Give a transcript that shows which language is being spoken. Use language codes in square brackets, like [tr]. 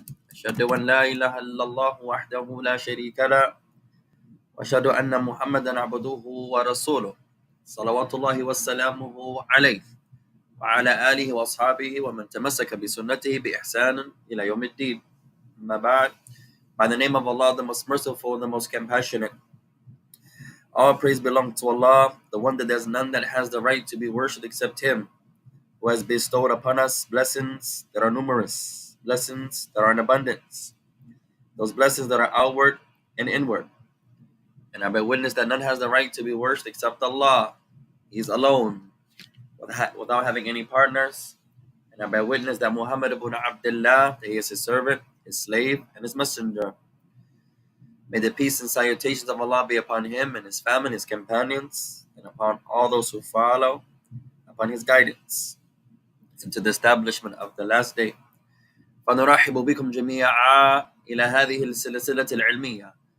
[ar] أشهد أن لا إله إلا الله وحده لا شريك له وأشهد أن محمدا عبده ورسوله صلوات الله وسلامه عليه وعلى آله وأصحابه ومن تمسك بسنته بإحسان إلى يوم الدين. أما بعد. [en] By the name of Allah, the most merciful, the most compassionate. All praise belongs to Allah, the one that there's none that has the right to be worshipped except Him, who has bestowed upon us blessings that are numerous, blessings that are in abundance, those blessings that are outward and inward. And I bear witness that none has the right to be worshipped except Allah. He is alone, without having any partners. And I bear witness that Muhammad ibn Abdullah, that he is his servant, his slave, and his messenger. May the peace and salutations of Allah be upon him and his family, his companions, and upon all those who follow upon his guidance into the establishment of the last day. [ar] فنرحب بكم جميعا إلى هذه السلسلة العلمية.